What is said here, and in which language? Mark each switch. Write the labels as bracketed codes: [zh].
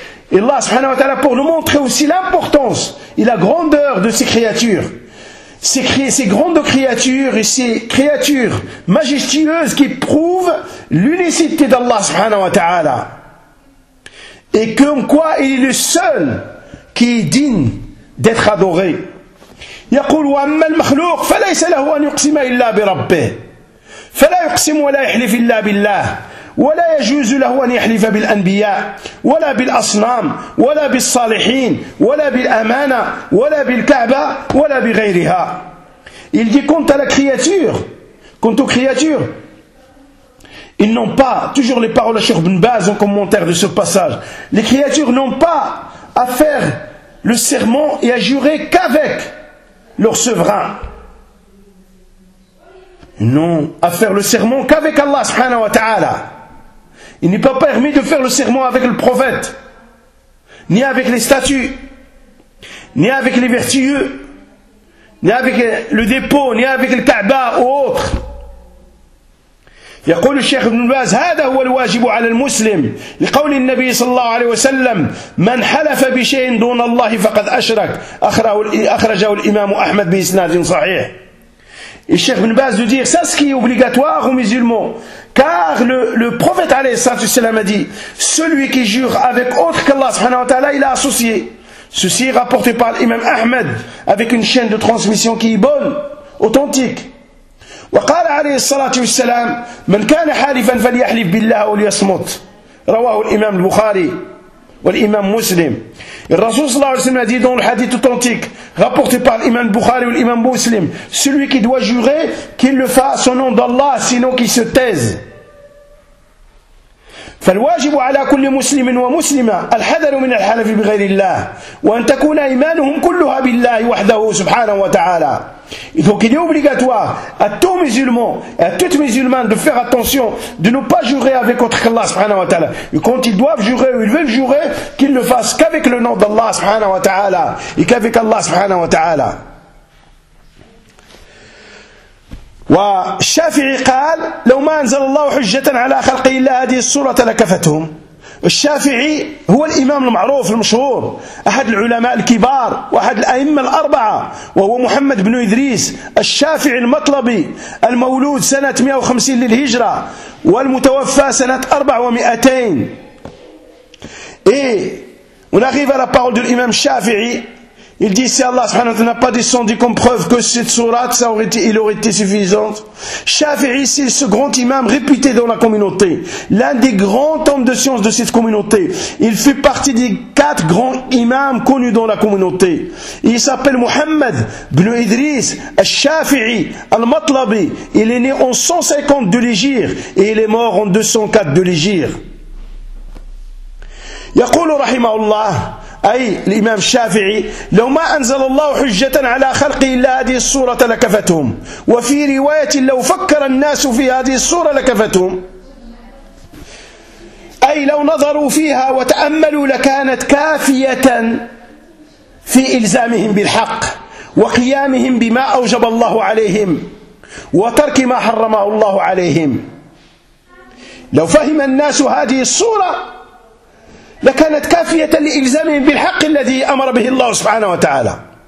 [fr] Et Allah subhanahu wa ta'ala, pour nous montrer aussi l'importance et la grandeur de ces créatures, ces grandes créatures et ces créatures majestueuses qui prouvent l'unicité d'Allah subhanahu wa ta'ala. Et comme quoi il est le seul qui est digne d'être adoré. [ar] يقول وأما المخلوق فليس له أن يقسم إلا بربه فلا يقسم ولا يحلف إلا بالله ولا يجوز له أن يحلف بالأنبياء ولا بالأصنام ولا بالصالحين ولا بالأمانة ولا بالكعبة ولا بغيرها. [fr] Il dit quant à la créature, quant aux créatures, ils n'ont pas, toujours les paroles de Cheikh Ibn Baz en commentaire de ce passage, les créatures n'ont pas à faire le serment et à jurer qu'avec leur souverain. Non, à faire le serment qu'avec Allah subhanahu wa ta'ala. Il n'est pas permis de faire le serment avec le prophète, ni avec les statues, ni avec les vertueux, ni avec le dépôt, ni avec le Kaaba ou autre. [ar] يقول الشيخ ابن باز هذا هو الواجب على المسلم لقول النبي صلى الله عليه وسلم من حلف بشيء دون الله فقد أشرك أخرجه الإمام أحمد بإسناد صحيح. الشيخ ابن باز يقول هذا هو [fr] obligatoire aux musulmans car le prophète [ar] عليه الصلاة والسلام [fr] a dit celui qui jure avec autre qu'Allah subhanahu wa ta'ala il a associé. Ceci est rapporté par l'imam Ahmed avec une chaîne de transmission qui est bonne, authentique. [ar] وقال عليه الصلاة والسلام من كان حالفا فليحلف بالله وليصمت رواه الإمام البخاري والإمام مسلم. الرسول صلى الله عليه وسلم [fr] dit dans le hadith authentique rapporté par l'imam Bukhari et l'imam Muslim, celui qui doit jurer qu'il le fasse au nom d'Allah sinon qu'il se taise. [ar] فالواجب على كل مسلم ومسلمة الحذر من الحلف بغير الله وأن تكون إيمانهم كلها بالله وحده سبحانه وتعالى. [fr] Et donc il est obligatoire à tout musulman et à toute musulmane de faire attention de ne pas jurer avec autre qu'Allah subhanahu wa ta'ala. Et quand ils doivent jurer ou ils veulent jurer, qu'ils ne fassent qu'avec le nom d'Allah subhanahu wa ta'ala et qu'avec Allah subhanahu wa ta'ala. [ar] والشافعي قال لو ما انزل الله حجة على خلق الا هذه السورة لكفتهم. الشافعي هو الإمام المعروف المشهور أحد العلماء الكبار وأحد الأئمة الأربعة وهو محمد بن إدريس الشافعي المطلبي المولود سنة 150 للهجرة والمتوفى سنة 400. [fr] Et on arrive à la parole de l'imam Shafi'i Il dit, si Allah subhanahu wa ta'ala n'a pas descendu comme preuve que cette sourate, ça aurait été, il aurait été suffisante. Shafi'i, c'est ce grand imam réputé dans la communauté. L'un des grands hommes de science de cette communauté. Il fait partie des quatre grands imams connus dans la communauté. Il s'appelle Muhammad ibn Idris al-Shafi'i al-Matlabi. Il est né en 150 de l'Hégire et il est mort en 204 de l'Hégire. [ar] يقول رحمه الله أي الإمام الشافعي لو ما أنزل الله حجة على خلقه إلا هذه الصورة لكفتهم وفي رواية لو فكر الناس في هذه الصورة لكفتهم أي لو نظروا فيها وتأملوا لكانت كافية في إلزامهم بالحق وقيامهم بما أوجب الله عليهم وترك ما حرمه الله عليهم لو فهم الناس هذه الصورة لكانت كافية لإلزامهم بالحق الذي أمر به الله سبحانه وتعالى